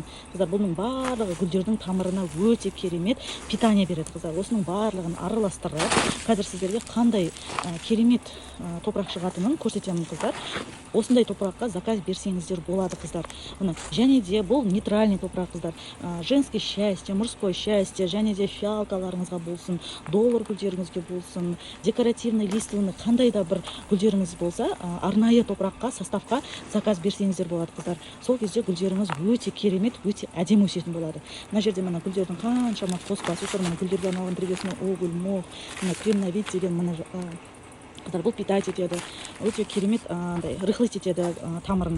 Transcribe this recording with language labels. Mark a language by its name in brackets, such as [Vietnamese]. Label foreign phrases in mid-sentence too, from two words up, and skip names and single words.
[Kazakh] Қыздар, бұның барлығы гүлдердің тамырына өте керемет питание береді қыздар. Осының барлығын араластырып, қазір сіздерге қандай керемет топырақ шығатынын көрсетемін қыздар. Осындай топыраққа заказ берсеңіздер болады қыздар. Және де бұл нейтральный топырақ қыздар. [Russian] Женское счастье, мужское счастье, [Kazakh] және де фиалкаларыңызға болсын, доллар гүлдеріңізге болсын, [Russian] декоративный листваны [Kazakh] қандай да бір гүлдеріңіз болса, арнайы топыраққа, составқа заказ берсеңіздер болады қыздар. Сол кезде гүлдеріңіз өте керемет, өте әдемі өсетін болады. Мына жерде мына гүлдердің қаншама қоспасы бар, мына гүлдерге арналған [Russian] древесный уголь, мох, [Kazakh] кремновит деген мына қыздар, бұл питать етеді, өте керемет рыхлить етеді тамырын.